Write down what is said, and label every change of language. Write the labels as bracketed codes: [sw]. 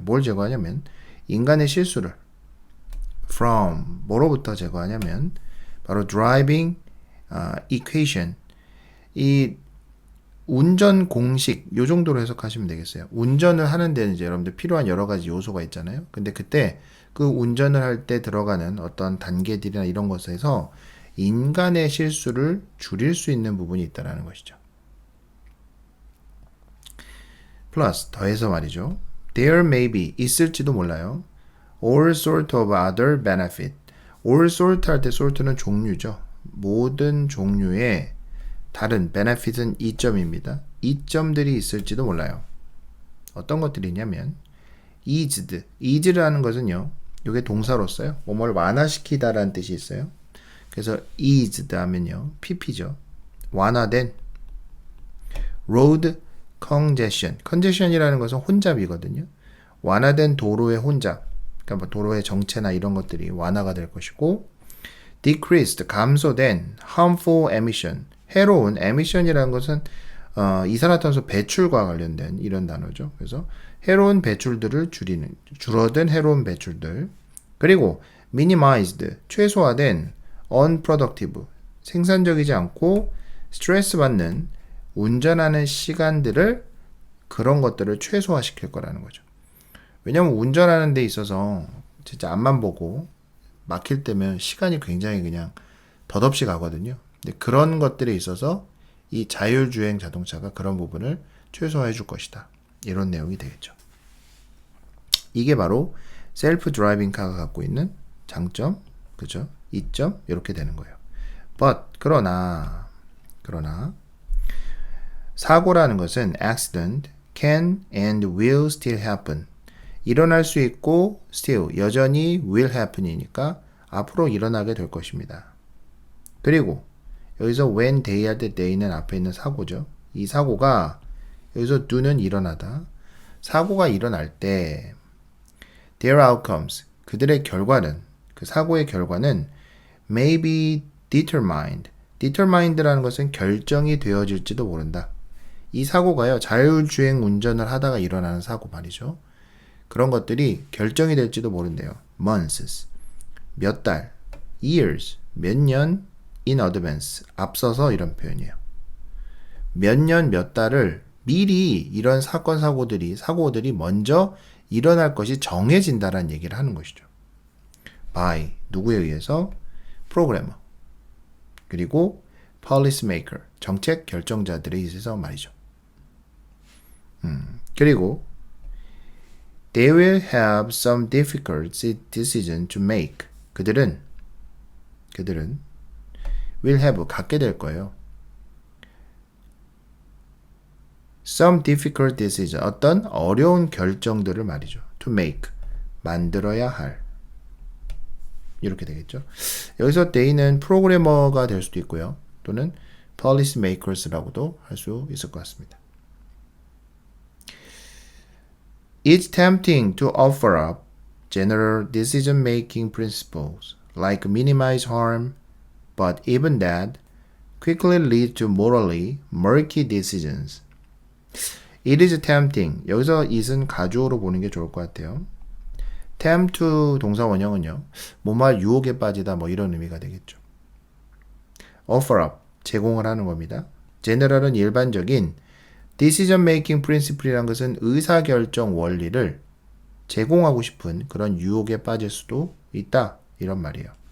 [ko] 뭘 제거하냐면 인간의 실수를 from, 뭐로부터 제거하냐면 바로 [en] driving equation, [ko] 이 운전 공식 요 정도로 해석하시면 되겠어요. 운전을 하는 데는 이제 여러분들 필요한 여러 가지 요소가 있잖아요. 근데 그때 그 운전을 할 때 들어가는 어떤 단계들이나 이런 것에서 인간의 실수를 줄일 수 있는 부분이 있다는 것이죠. 플러스 더해서 말이죠. [en] There may be, [ko] 있을지도 몰라요. [en] All sort of other benefit. All sort [ko] 할 때 sort는 종류죠. 모든 종류의 다른 benefit은 이점입니다. 이점들이 있을지도 몰라요. 어떤 것들이 있냐면 eased, ease라는 것은요. 이게 동사로서요. 뭐뭘 완화시키다라는 뜻이 있어요. 그래서 eased 하면요. pp죠. 완화된 [en] road congestion. [ko] congestion이라는 것은 혼잡이거든요. 완화된 도로의 혼잡. 그러니까 뭐 도로의 정체나 이런 것들이 완화가 될 것이고 decreased, 감소된 [en] harmful emission. [ko] 해로운 emission이라는 것은 이산화탄소 배출과 관련된 이런 단어죠. 그래서 해로운 배출들을 줄어든 해로운 배출들. 그리고 minimized, 최소화된 unproductive, 생산적이지 않고 스트레스 받는 운전하는 시간들을 그런 것들을 최소화시킬 거라는 거죠. 왜냐하면 운전하는 데 있어서 진짜 앞만 보고 막힐 때면 시간이 굉장히 그냥 덧없이 가거든요. 근데 그런 것들에 있어서 이 자율주행 자동차가 그런 부분을 최소화해 줄 것이다. 이런 내용이 되겠죠. 이게 바로 셀프 드라이빙 카가 갖고 있는 장점, 그죠? 이점 이렇게 되는 거예요. [en] But [ko] 그러나 사고라는 것은 [en] accident can and will still happen. [ko] 일어날 수 있고 still 여전히 [en] will happen [ko] 이니까 앞으로 일어나게 될 것입니다. 그리고 여기서 when they 할 때 they는 앞에 있는 사고죠. 이 사고가 여기서 do는 일어나다. 사고가 일어날 때 [en] their outcomes, [ko] 그들의 결과는, 그 사고의 결과는 [en] may be determined. [ko] determined라는 것은 결정이 되어질지도 모른다. 이 사고가요, 자율주행 운전을 하다가 일어나는 사고 말이죠. 그런 것들이 결정이 될지도 모른대요. months, 몇 달, years, 몇 년, [en] in advance, [ko] 앞서서 이런 표현이에요. 몇 년, 몇 달을 미리 이런 사고들이 먼저 일어날 것이 정해진다라는 얘기를 하는 것이죠. by, 누구에 의해서? 프로그래머. 그리고 policymaker, 정책 결정자들에 의해서 말이죠. [en] 그리고 they will have some difficult decision to make. [ko] 그들은 will have, 갖게 될 거예요. [en] some difficult decision, [ko] 어떤 어려운 결정들을 말이죠. [en] to make, [ko] 만들어야 할. 이렇게 되겠죠. 여기서 they는 프로그래머가 될 수도 있고요. 또는 policy makers라고도 할 수 있을 것 같습니다. [en] It's tempting to offer up general decision-making principles like minimize harm, but even that quickly leads to morally murky decisions. It is tempting. [ko] 여기서 it은 가주어로 보는 게 좋을 것 같아요. tempt to 동사 원형은요, 뭐말 유혹에 빠지다 뭐 이런 의미가 되겠죠. [en] offer up, [ko] 제공을 하는 겁니다. general은 일반적인, [en] decision making principle [ko] 이란 것은 의사결정 원리를 제공하고 싶은 그런 유혹에 빠질 수도 있다, 이런 말이에요.